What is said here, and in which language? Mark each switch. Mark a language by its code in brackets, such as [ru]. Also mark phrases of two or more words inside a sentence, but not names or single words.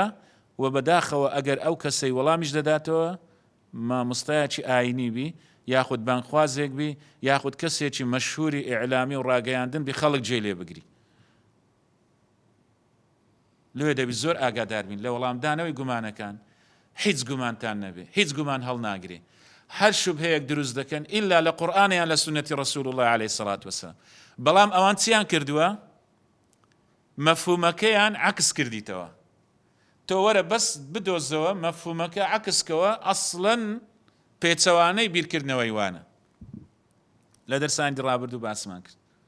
[ckb] و بەداخەوە ئەگەر ئەو کەسەی وەڵامیش دەداتەوە مامۆستایەکی ئاینی بی، یاخود بانخوازێک بی، یاخود کەسێکی مەشهوری ئیعلامی و ڕاگەیاندن بی، خەڵک جێ لێ بگری. لێ دەبی زۆر ئاگادار بین لە وەڵامدانەوەی گومانەکان. هیچ گومانتان نەبێ، هیچ گومان هەڵناگرێ. هەر شوبهەیەک دروست دەکەن ئیلا لە قورئانیان لە سونەتی ڕەسوول الله [ar] عليه الصلاة والسلام. [ckb] بەڵام ئەوان چیان کردووە؟ مەفهومەکەیان عکس کردیتەوە. تۆ وەرە بەس بدۆزەوە مەفهومەکە عکسکەوە، ئەسڵەن پێچەوانەی بیرکردنەوەی وانە. لە دەرسانی ڕابردوو باسمان کرد.